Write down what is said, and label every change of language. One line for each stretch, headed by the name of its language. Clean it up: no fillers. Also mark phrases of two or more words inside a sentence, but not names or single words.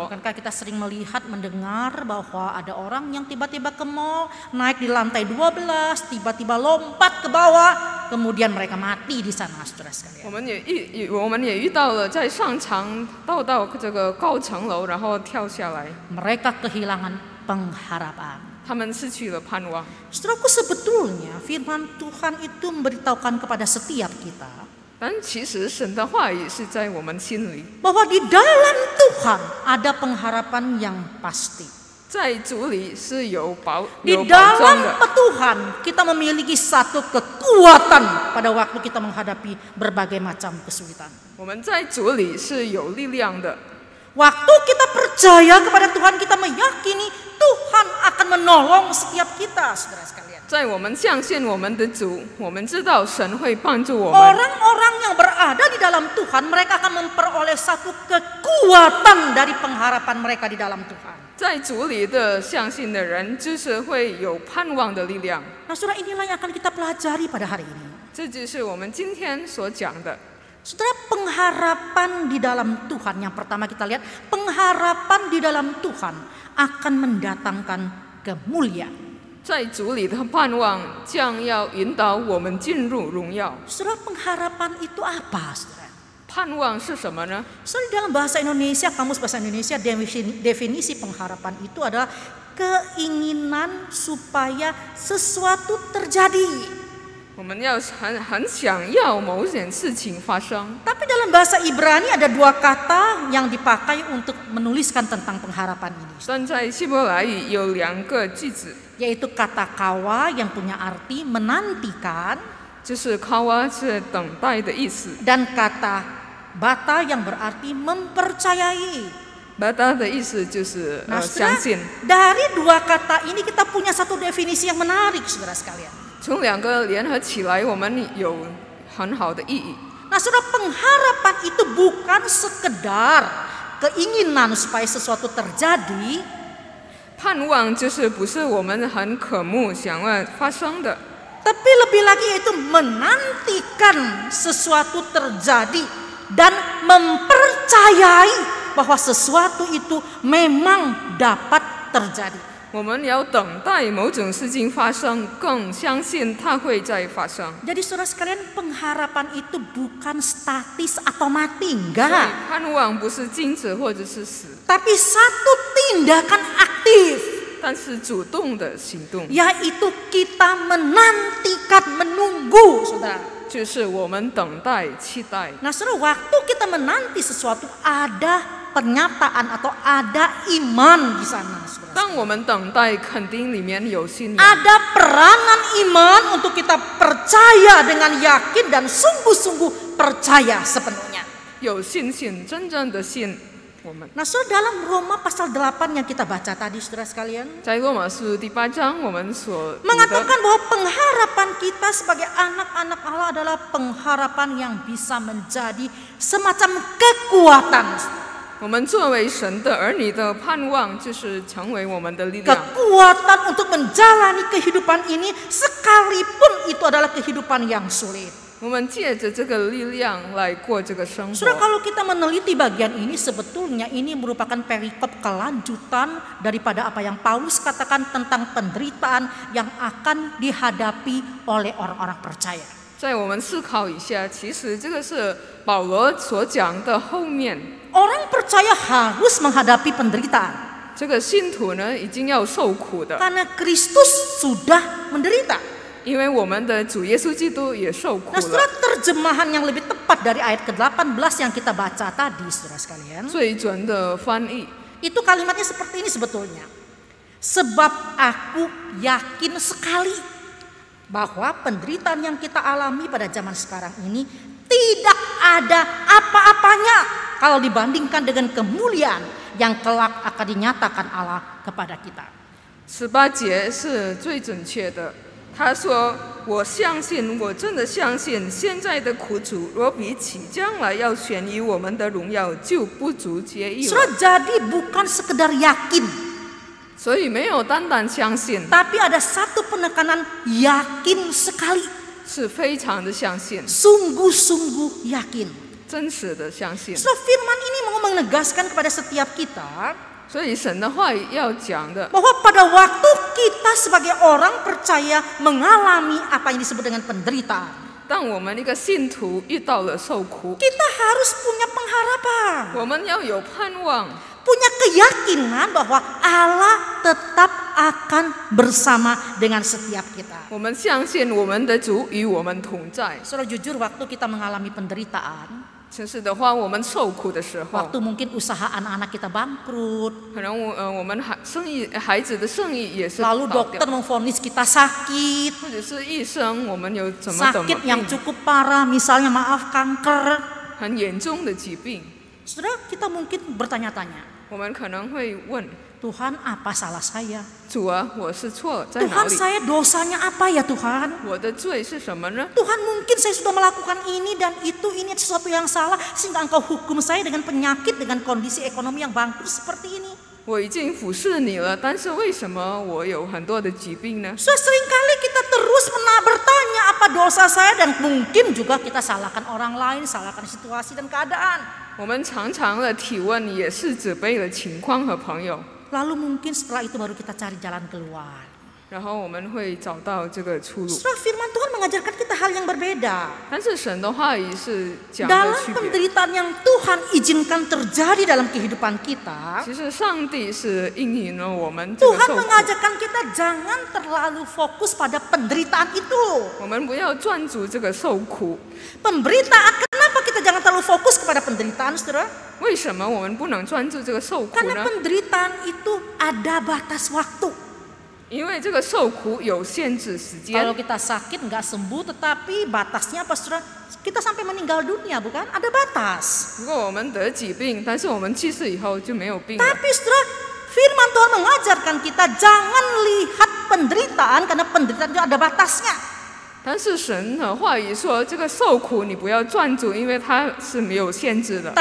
Indonesian: Bukankah kita sering melihat, mendengar bahwa ada orang yang tiba-tiba ke mall, naik di lantai 12, tiba-tiba lompat ke bawah, kemudian mereka mati di sana, saudara sekalian.
Chinese: 我们也遇到了在上场到这个高层楼，然后跳下来，
Indonesian: Mereka kehilangan pengharapan.
Chinese: 他们失去了盼望。
Indonesian: Saudaraku, sebetulnya firman Tuhan itu memberitahukan kepada setiap kita
Chinese: 但其实神的话语是在我们心里，
Indonesian: bahwa di dalam Tuhan ada pengharapan yang pasti.
Chinese: 在主里是有保
Indonesian: Di
Chinese: 障的。
Indonesian: dalam Tuhan kita memiliki satu kekuatan pada waktu kita menghadapi berbagai macam kesulitan.
Chinese: 我们在主里是有力量的。
Indonesian: Waktu kita percaya kepada Tuhan, kita meyakini Tuhan akan menolong setiap kita, saudara sekalian.
Chinese: 在我们相信我们的主，我们知道神会帮助我们。
Indonesian: Orang-orang yang berada di dalam Tuhan, mereka akan memperoleh satu kekuatan dari pengharapan mereka di dalam Tuhan.
Chinese: 在主里的相信的人，就是会有盼望的力量。
Indonesian: Nah, saudara, inilah yang akan kita pelajari pada hari ini.
Chinese: 这就是我们今天所讲的。
Indonesian: Saudara, pengharapan di dalam Tuhan, yang pertama kita lihat, pengharapan di dalam Tuhan akan mendatangkan kemuliaan.
Chinese: 在主里的盼望将要引导我们进入荣耀。
Indonesian: Saudara, pengharapan itu apa, saudara?
Chinese: 盼望是什么呢？
Indonesian: Saudara, dalam bahasa Indonesia, kamus bahasa Indonesia, definisi pengharapan itu adalah keinginan supaya sesuatu terjadi.
Chinese: 我们要很想要某件事情发生。
Indonesian: Tapi dalam bahasa Ibrani ada dua kata yang dipakai untuk menuliskan tentang pengharapan ini,
Chinese: 但在希伯来语有两个句子，
Indonesian: yaitu kata kawa yang punya arti menantikan
Chinese: 就是 kawa 是等待的意思，
Indonesian: dan kata bata yang berarti mempercayai.
Chinese: bata 的意思就是
Indonesian: Nah,
Chinese: 相
Indonesian: saudara,
Chinese: 信。
Indonesian: dari dua kata ini kita punya satu definisi yang menarik, saudara sekalian.
Chinese: 从两个联合起来，我们有很好的意义。
Indonesian: Nah, saudara, pengharapan itu bukan sekedar keinginan supaya sesuatu terjadi,
Chinese: 盼望就是不是我们很渴慕想要发生的，
Indonesian: tapi lebih lagi yaitu menantikan sesuatu terjadi dan mempercayai bahwa sesuatu itu memang dapat terjadi.
Chinese: 我们要等待某种事情发生，更相信它会再发生。
Indonesian: Jadi saudara sekalian, pengharapan itu bukan statis atau mati,
Chinese: 所以
Indonesian: enggak.
Chinese: 盼望不是静止或者是死，
Indonesian: Tapi satu tindakan aktif,
Chinese: 但是主动的行动，
Indonesian: yaitu kita menantikan, menunggu, saudara.
Chinese: 就是我们等待、期待。
Indonesian: Nah, saudara, waktu kita menanti sesuatu ada pernyataan atau ada iman di sana.
Chinese: 当我们等待，肯定里面有信仰，
Indonesian: Ada peranan iman untuk kita percaya dengan yakin dan sungguh-sungguh percaya sepenuhnya.
Chinese: 有信心，真正的信我们。
Indonesian: Nah, saudara, dalam Roma pasal 8 yang kita baca tadi, saudara sekalian,
Chinese: 在罗马书第8章，我们所读的
Indonesian: mengatakan bahwa pengharapan kita sebagai anak-anak Allah adalah pengharapan yang bisa menjadi semacam kekuatan.
Chinese: 我们作为神的儿女的盼望，就是成为我们的力量，
Indonesian: Kekuatan untuk menjalani kehidupan ini sekalipun itu adalah kehidupan yang sulit.
Chinese: 我们借着这个力量来过这个生
Indonesian: Saudara,
Chinese: 活。
Indonesian: kalau kita meneliti bagian ini, sebetulnya ini merupakan perikop kelanjutan daripada apa yang Paulus katakan tentang penderitaan yang akan dihadapi oleh orang-orang percaya.
Chinese: 在我们思考一下，其实这个是保罗所讲的后面，
Indonesian: Orang percaya harus menghadapi penderitaan
Chinese: 这个信徒呢已经要受苦的，
Indonesian: karena Kristus sudah menderita.
Chinese: 因为我们的主耶稣基督也受苦
Indonesian: Nah,
Chinese: 了。
Indonesian: saudara, terjemahan yang lebih tepat dari ayat ke-18 yang kita baca tadi, saudara sekalian,
Chinese: 最准的翻译
Indonesian: itu kalimatnya seperti ini sebetulnya. Sebab aku yakin sekali bahwa penderitaan yang kita alami pada zaman sekarang ini tidak ada apa-apanya kalau dibandingkan dengan kemuliaan yang kelak akan dinyatakan Allah kepada kita.
Chinese: 18 节是最准确的。他说：“我相信，我真的相信，现在的苦楚若比起将来要显于我们的荣耀，就不足介意了。
Indonesian: Saudara, jadi bukan sekedar yakin,
Chinese: 所以没有单单相信，
Indonesian: tapi ada satu penekanan yakin sekali,
Chinese: 是非常的相信，
Indonesian: sungguh-sungguh yakin.
Chinese: 真实的相信。
Indonesian: Saudara, firman ini mau menegaskan kepada setiap kita
Chinese: 所以神的话语要讲的，
Indonesian: bahwa pada waktu kita sebagai orang percaya mengalami apa yang disebut dengan penderitaan,
Chinese: 当我们一个信徒遇到了受苦，
Indonesian: kita harus punya pengharapan,
Chinese: 我们要有盼望，
Indonesian: punya keyakinan bahwa Allah tetap akan bersama dengan setiap kita.
Chinese: 我们相信我们的主与我们同在。
Indonesian: Saudara, jujur, waktu kita mengalami penderitaan,
Chinese: 其实的话，我们受苦的时候，
Indonesian: waktu mungkin usaha anak-anak kita bangkrut,
Chinese: 可能我们孩子的生意也是
Indonesian: lalu
Chinese: 倒
Indonesian: dokter
Chinese: 掉，
Indonesian: memvonis kita sakit,
Chinese: 或者是医生，我们有怎么
Indonesian: sakit yang
Chinese: 病，
Indonesian: cukup parah, misalnya maaf kanker.
Chinese: 很严重的疾病，
Indonesian: Saudara, kita mungkin bertanya-tanya,
Chinese: 我们可能会问
Indonesian: Tuhan, apa salah saya?
Chinese: 主啊，我是错在哪
Indonesian: Tuhan,
Chinese: 里？
Indonesian: saya dosanya apa ya Tuhan?
Chinese: 我的罪是什么呢？
Indonesian: Tuhan, mungkin saya sudah melakukan ini dan itu, ini sesuatu yang salah sehingga Engkau hukum saya dengan penyakit, dengan kondisi ekonomi yang bangkrut seperti ini.
Chinese: 我已经服侍你了，但是为什么我有很多的疾病呢？
Indonesian: So, seringkali kita terus bertanya apa dosa saya, dan mungkin juga kita salahkan orang lain, salahkan situasi dan keadaan.
Chinese: 我们常常的提问也是指背了情况和朋友，
Indonesian: Lalu mungkin setelah itu baru kita cari jalan keluar.
Chinese: 然后我们会找到这个出路。
Indonesian: Saudara, firman Tuhan mengajarkan kita hal yang berbeda.
Chinese: 但是神的话语是讲的
Indonesian: Dalam
Chinese: 区别。
Indonesian: penderitaan yang Tuhan izinkan terjadi dalam kehidupan kita,
Chinese: 其实上帝是应允了我们这个
Indonesian: Tuhan
Chinese: 受苦，
Indonesian: mengajarkan kita jangan terlalu fokus pada penderitaan itu.
Chinese: 我们不要专注这个受苦。
Indonesian: Penderitaan, kenapa kita jangan terlalu fokus kepada penderitaan, saudara?
Chinese: 为什么我们不能专注这个受苦
Indonesian: Karena
Chinese: 呢？
Indonesian: penderitaan itu ada batas waktu.
Chinese: 因为这个受苦有限制时间
Indonesian: Kalau。kita sakit nggak sembuh, tetapi batasnya apa, saudara? Kita sampai meninggal dunia, bukan? Ada batas.
Chinese: 如果我们得疾病，但是我们去世以后就没有病了。
Indonesian: Tapi saudara, firman Tuhan mengajarkan kita jangan lihat penderitaan, karena penderitaan itu ada batasnya.
Chinese: 但是神的话语说，这个受苦你不要专注，因为它是没有限制的。